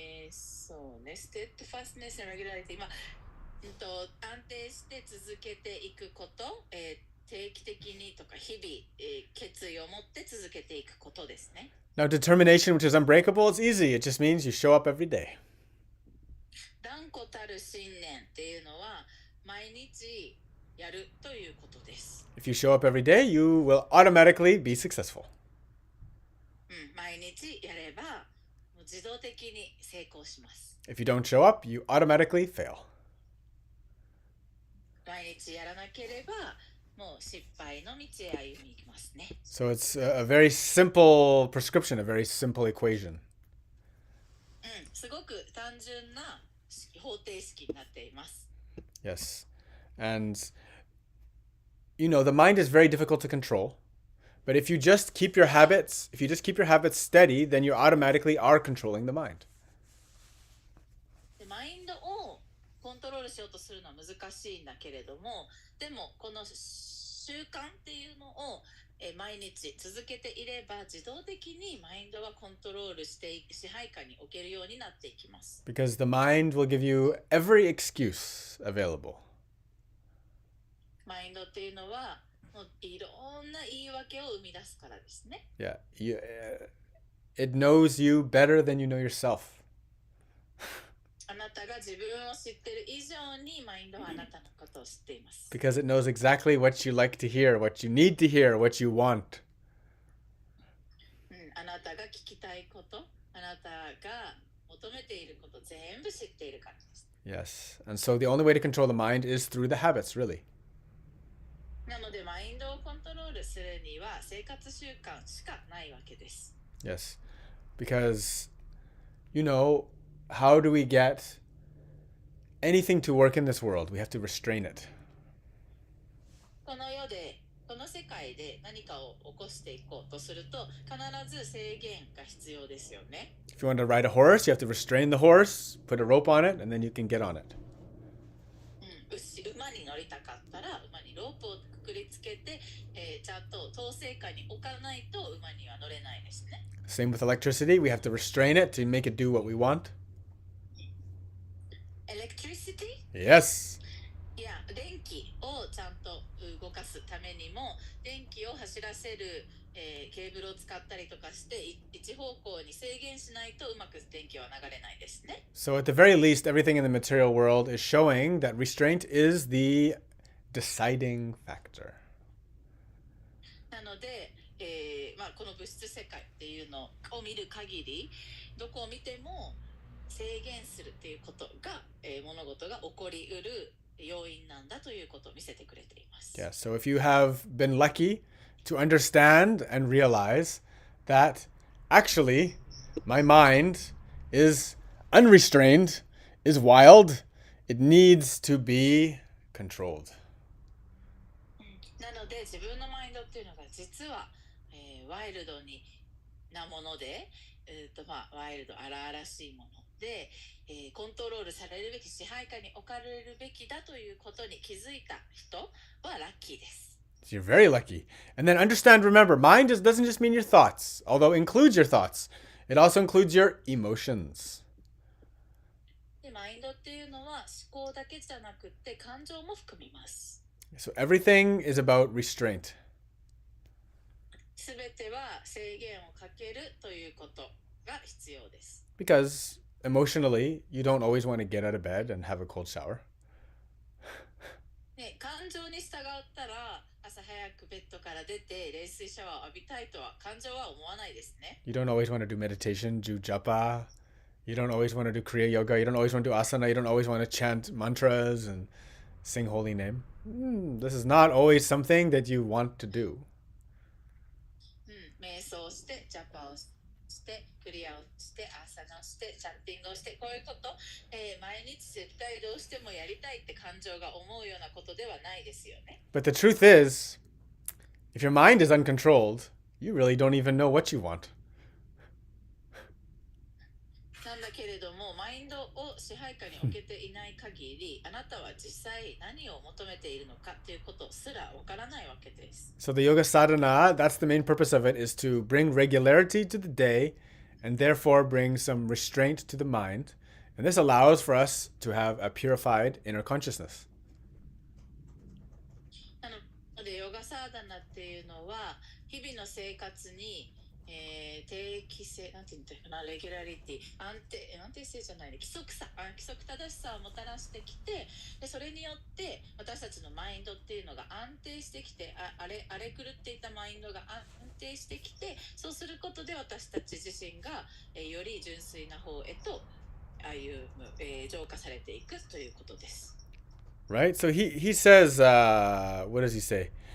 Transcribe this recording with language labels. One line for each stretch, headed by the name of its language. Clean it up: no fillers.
Japanese: そうね、ステッドファスネスのレギュラリティ、安定して続けていくこと、定期的にとか日々、決意を持って続けていくことですね。
English: Now, determination, which is unbreakable, it's easy. It just means you show up every day.
Japanese: 断固たる信念っていうのは毎日やるということです。
English: If you show up every day, you will automatically be successful.
Japanese: 毎日やればもう自動的に成功します。
English: If you don't show up, you automatically fail.
Japanese: 毎日やらなければもう失敗の道へ歩みますね。
English: So it's a very simple prescription, a very simple equation.
Japanese: すごく単純な方程式になっています。
English: Yes. And, the mind is very difficult to control. But if you just keep your habits steady, then you automatically are controlling the mind.
Japanese: マインドをコントロールしようとするのは難しいんだけれども、でもこの習慣っていうのを毎日続けていれば自動的にマインドはコントロールして支配下に置けるようになっていきます。
English: Because the mind will give you every excuse available.
Japanese: マインドっていうのはもういろんな言い訳を生み出すからですね。
English: Yeah, it knows you better than you know yourself.
Japanese: あなたが自分を知ってる以上にマインドはあなたのことを知っています。
English: Because it knows exactly what you like to hear, what you need to hear, what you want.
Japanese: あなたが聞きたいこと、あなたが求めていること全部知っているからです。
English: Yes, and so the only way to control the mind is through the habits, really.
Japanese: なのでマインドをコントロールするには生活習慣しかないわけです。
English: Yes, because, how do we get anything to work in this world? We have to restrain it.
Japanese: この世で、この世界で何かを起こしていこうとすると必ず制限が必要ですよね。
English: If you want to ride a horse, you have to restrain the horse, put a rope on it, and then you can get on it.
Japanese: 馬に乗りたかったら馬にロープをくくくりつけて、ちゃんと統制下に置かないと馬には乗れないですね。
English: Same with electricity. We have to restrain it to make it do what we want. Electricity? Yes.
Japanese: いや、電気をちゃんと動かすためにも、電気を走らせる、ケーブルを使ったりとかして、一方向に制限しないとうまく電気は流れないですね。
English: So at the very least, everything in the material world is showing that restraint is the deciding factor.
Japanese: なので、この物質世界っていうのを見る限り、どこを見ても制限するっていうことが、物事が起こりうる要因なんだということを見せてくれています。
English: Yeah, so if you have been lucky to understand and realize that actually my mind is unrestrained, is wild, it needs to be controlled.
Japanese: なので自分のマインドっていうのが実は、ワイルドなもので、ワイルド荒々しいもので、コントロールされるべき支配下に置かれるべきだということに気づいた人はラッキーです。
English: So you're very lucky. And then understand, remember, mind doesn't just mean your thoughts, although it includes your thoughts. It also includes your emotions.
Japanese: でマインドっていうのは思考だけじゃなくって感情も含みます。
English: So everything is about restraint.
Japanese: すべては制限をかけるということが必要です。
English: Because emotionally, you don't always want to get out of bed and have a cold shower.
Japanese: ね、感情に従ったら朝早くベッドから出て冷水シャワーを浴びたいとは感情は思わないですね。
English: You don't always want to do meditation, do japa. You don't always want to do Kriya Yoga. You don't always want to do asana. You don't always want to chant mantras and sing holy name. This is not always something that you want to do.
Japanese: 瞑想してジャパをしてクリアをしてアーサナをしてチャッティングをしてこういうこと、毎日絶対どうしてもやりたいって感情が思うようなことではないですよね。
English: But the truth is, if your mind is uncontrolled, you really don't even know what you want.
Japanese: なんだけれどもマインドを支配下に置けていない限りあなたは実際何を求めているのかということすらわからないわけです。
English: So the yoga sadhana, that's the main purpose of it, is to bring regularity to the day and therefore bring some restraint to the mind. And this allows for us to have a purified inner consciousness.
Japanese: なのでヨガサーダナっていうのは日々の生活に定期性、なんて言うんだろうな、レギュラリティ、安定性じゃないね、規則正しさをもたらしてきて、でそれによって私たちのマインドっていうのが安定してきて、荒れ狂っていたマインドが安定してきて、そうすることで私たち自身が、より純粋な方へと歩む、浄化されていくということです。
English: Right? So he says, what does he say?